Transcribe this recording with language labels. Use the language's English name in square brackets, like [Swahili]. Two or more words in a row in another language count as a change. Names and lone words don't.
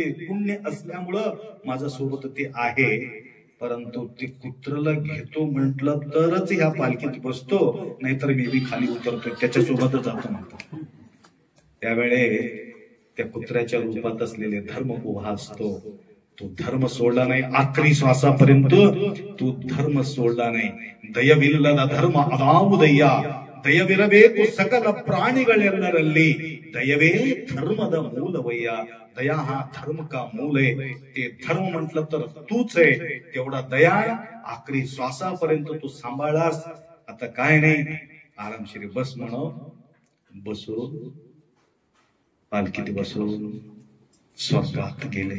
[Marathi] पुण्य असल्यामुळं माझ्या सोबत ते आहे. परंतु ते कुत्रला घेतो म्हटलं तरच ह्या पालखीत बसतो, नाहीतर मी बी खाली उतरतो, त्याच्यासोबतच जातो म्हणतो. त्यावेळे त्या कुत्र्याच्या रूपात असलेले धर्म उभा असतो. तो धर्म सोडला नाही, आखरी श्वासापर्यंत तू धर्म सोडला नाही. [Kannada] ದಯವಿಲ್ಲದ ಧರ್ಮ ಅದಾವುದಯ್ಯ, ದಯವಿರಬೇಕು ಸಕಲ ಪ್ರಾಣಿಗಳೆಲ್ಲರಲ್ಲಿ, ದಯವೇ ಧರ್ಮದ ಮೂಲವಯ್ಯ. [Marathi] दया हा धर्म का मूल आहे. ते धर्म म्हटलं तर तूच आहे. तेवढा दया आखरी श्वासापर्यंत तू सांभाळलास. आता काय नाही, आरामशीर बस म्हणो. बसो, पालखीत बसून स्वर्गात गेले.